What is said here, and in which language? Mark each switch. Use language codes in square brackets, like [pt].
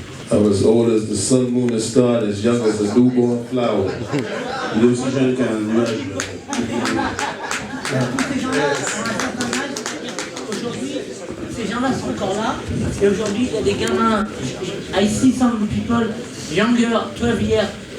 [en] I was old as the sun, moon, and star, and as young as a newborn flower. [fr] Il est aussi jeune qu'un nuage. Tous ces gens-là, à un certain âge, aujourd'hui, ces gens-là sont encore là. Et aujourd'hui, il y a des gamins. [en] I see some people younger, 12 years.